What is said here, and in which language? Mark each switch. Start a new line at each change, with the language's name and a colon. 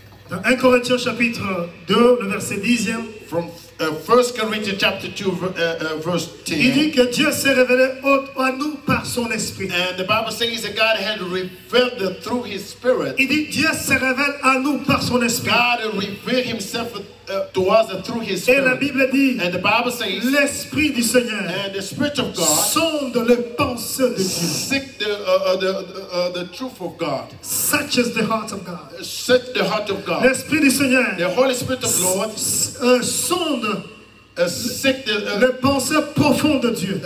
French: Dans 1 Corinthiens chapitre 2, le verset 10e,
English: From 1 Corinthians chapter 2 verse
French: il
English: 10.
French: dit que Dieu s'est révélé à nous par son esprit.
English: And the Bible says that God had revealed through His Spirit.
French: Il dit Dieu se révèle à nous par son esprit.
English: God revealed Himself to us through His
French: Et la
English: Spirit.
French: Bible dit
English: And the Bible says,
French: l'esprit du Seigneur
English: and the Spirit of God
French: sonde les pensées de Dieu.
English: seek the truth of God. Searches the heart of God. Seek the heart of God.
French: L'esprit du Seigneur
English: The Holy Spirit of Lord
French: sonde
English: seek
French: les pensées profondes de Dieu.